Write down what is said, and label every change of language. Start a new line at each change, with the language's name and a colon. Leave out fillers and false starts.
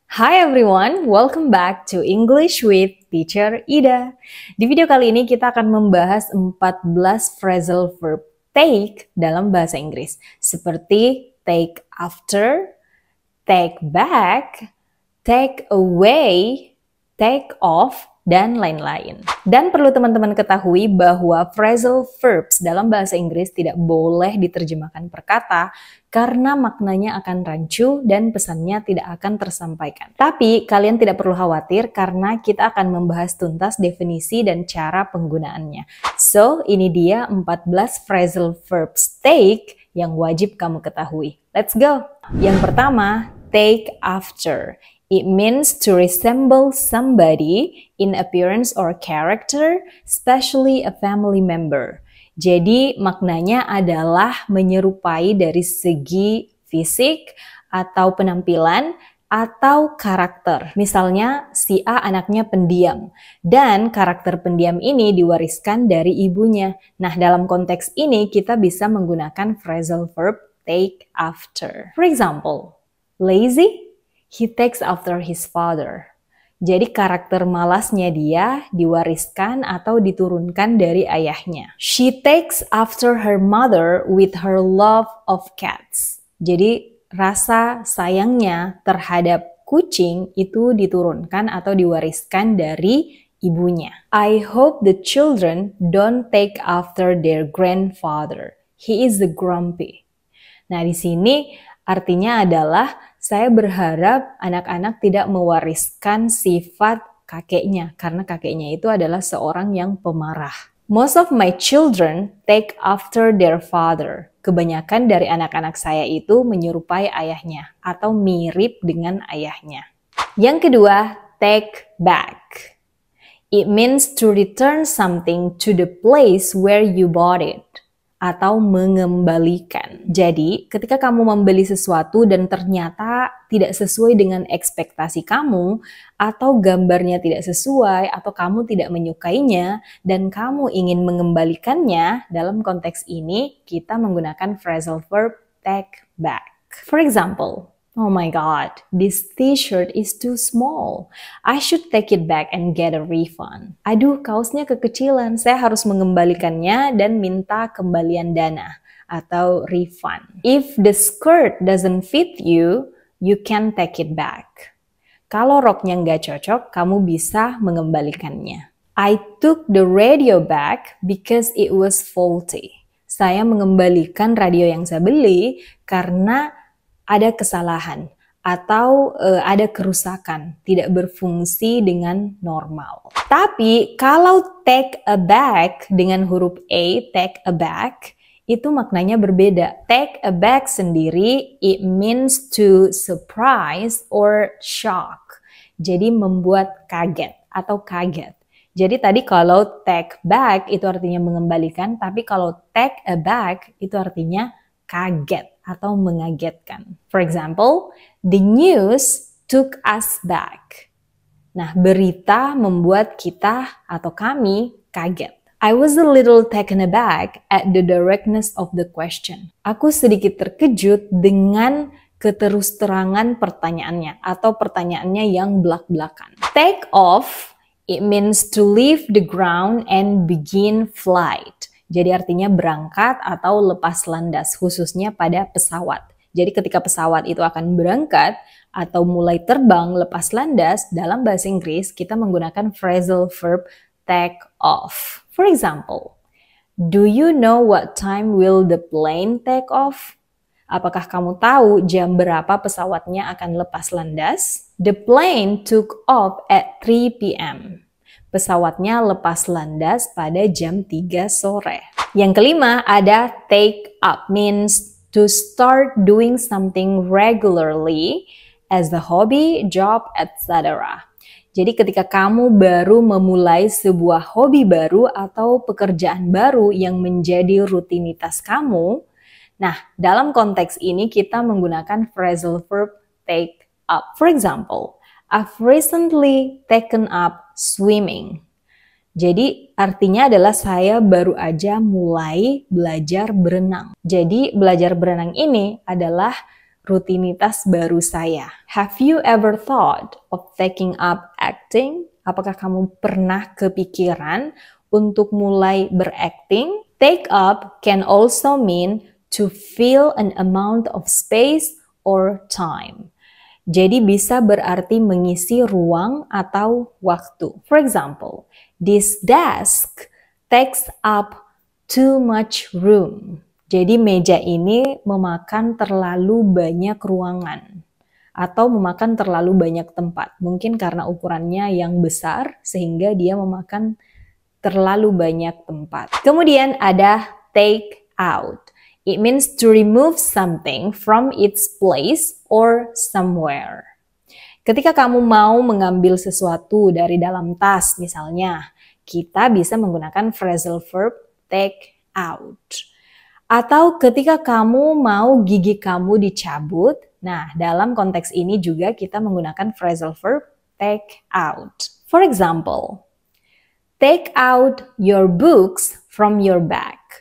English: Hi everyone, welcome back to English with Teacher Ida.
Indonesian: Di video kali ini kita akan membahas 14 phrasal verb take dalam bahasa Inggris. Seperti take after, take back, take away, take off, dan lain-lain. Dan perlu teman-teman ketahui bahwa phrasal verbs dalam bahasa Inggris tidak boleh diterjemahkan per kata karena maknanya akan rancu dan pesannya tidak akan tersampaikan. Tapi kalian tidak perlu khawatir karena kita akan membahas tuntas definisi dan cara penggunaannya. So, ini dia 14 phrasal verbs take yang wajib kamu ketahui.
English: Let's go!
Indonesian: Yang pertama, take after.
English: It means to resemble somebody in appearance or character, especially a family member.
Indonesian: Jadi maknanya adalah menyerupai dari segi fisik atau penampilan atau karakter. Misalnya si A anaknya pendiam dan karakter pendiam ini diwariskan dari ibunya. Nah, dalam konteks ini kita bisa menggunakan phrasal verb take after.
English: For example, lazy. He takes after his father.
Indonesian: Jadi karakter malasnya dia diwariskan atau diturunkan dari ayahnya.
English: She takes after her mother with her love of cats.
Indonesian: Jadi rasa sayangnya terhadap kucing itu diturunkan atau diwariskan dari ibunya.
English: I hope the children don't take after their grandfather. He is the grumpy.
Indonesian: Nah, di sini artinya adalah saya berharap anak-anak tidak mewariskan sifat kakeknya karena kakeknya itu adalah seorang yang pemarah.
English: Most of my children take after their father.
Indonesian: Kebanyakan dari anak-anak saya itu menyerupai ayahnya atau mirip dengan ayahnya. Yang kedua, take back.
English: It means to return something to the place where you bought it.
Indonesian: Atau mengembalikan. Jadi, ketika kamu membeli sesuatu dan ternyata tidak sesuai dengan ekspektasi kamu, atau gambarnya tidak sesuai, atau kamu tidak menyukainya, dan kamu ingin mengembalikannya, dalam konteks ini kita menggunakan phrasal verb take back.
English: For example, oh my god, this t-shirt is too small. I should take it back and get a refund.
Indonesian: Aduh, kaosnya kekecilan. Saya harus mengembalikannya dan minta kembalian dana atau refund.
English: If the skirt doesn't fit you, you can take it back.
Indonesian: Kalau roknya nggak cocok, kamu bisa mengembalikannya.
English: I took the radio back because it was faulty.
Indonesian: Saya mengembalikan radio yang saya beli karena ada kesalahan atau ada kerusakan, tidak berfungsi dengan normal. Tapi kalau take a back dengan huruf A, take a back, itu maknanya berbeda.
English: Take a back sendiri, it means to surprise or shock.
Indonesian: Jadi membuat kaget atau kaget. Jadi tadi kalau take back itu artinya mengembalikan, tapi kalau take a back itu artinya kaget atau mengagetkan.
English: For example, the news took us back.
Indonesian: Nah, berita membuat kita atau kami kaget.
English: I was a little taken aback at the directness of the question.
Indonesian: Aku sedikit terkejut dengan keterus-terangan pertanyaannya atau pertanyaannya yang belak-belakan.
English: Take off, it means to leave the ground and begin flight.
Indonesian: Jadi artinya berangkat atau lepas landas, khususnya pada pesawat. Jadi ketika pesawat itu akan berangkat atau mulai terbang lepas landas, dalam bahasa Inggris kita menggunakan phrasal verb take off.
English: For example, do you know what time will the plane take off?
Indonesian: Apakah kamu tahu jam berapa pesawatnya akan lepas landas?
English: The plane took off at 3 p.m.
Indonesian: Pesawatnya lepas landas pada jam 3 sore. Yang kelima ada
English: take up, means to start doing something regularly as a hobby, job, etc.
Indonesian: Jadi ketika kamu baru memulai sebuah hobi baru atau pekerjaan baru yang menjadi rutinitas kamu, nah dalam konteks ini kita menggunakan phrasal verb take up.
English: For example, I've recently taken up swimming.
Indonesian: Jadi artinya adalah saya baru aja mulai belajar berenang. Jadi belajar berenang ini adalah rutinitas baru saya.
English: Have you ever thought of taking up acting?
Indonesian: Apakah kamu pernah kepikiran untuk mulai berakting?
English: Take up can also mean to fill an amount of space or time.
Indonesian: Jadi bisa berarti mengisi ruang atau waktu.
English: For example, this desk takes up too much room.
Indonesian: Jadi meja ini memakan terlalu banyak ruangan atau memakan terlalu banyak tempat. Mungkin karena ukurannya yang besar sehingga dia memakan terlalu banyak tempat. Kemudian ada take out.
English: It means to remove something from its place or somewhere.
Indonesian: Ketika kamu mau mengambil sesuatu dari dalam tas misalnya, kita bisa menggunakan phrasal verb take out. Atau ketika kamu mau gigi kamu dicabut, nah dalam konteks ini juga kita menggunakan phrasal verb take out.
English: For example, take out your books from your bag.